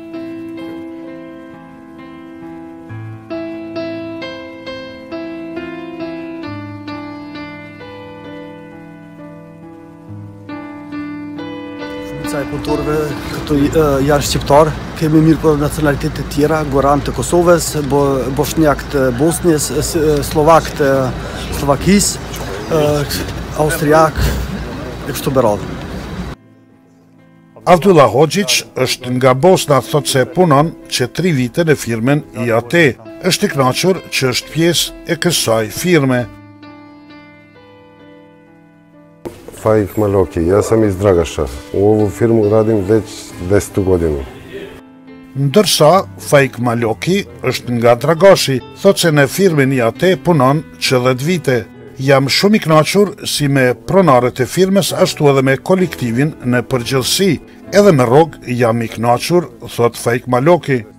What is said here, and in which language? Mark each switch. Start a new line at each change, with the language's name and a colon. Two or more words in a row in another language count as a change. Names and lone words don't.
Albanian: Shumica e punëtorëve këtu janë shqiptar, kemi mirë për nacionalitetet të tjera, goran të Kosovës, bosnjak të Bosnjës, slovak të Slovakisë, austriak e kështu me radhë. Abdullah Hoxhić është nga Bosna, thot se punon që 3 vite në firmen IAT. Është i kënaqur që është pjesë e kësaj firme.
Bosnian: Faik Maloki, ja sam iz Dragaša. U ovu firmu radim već 10 godinu.
Albanian: Ndërsa Faik Maloki është nga Dragashi, thot se në firmen IAT punon që 10 vite. Jam shumë i kënaqur si me pronarët e firmes, ashtu edhe me kolektivin në përgjithësi. Edhe me rrog jam i kënaqur, thot Faik Maloki.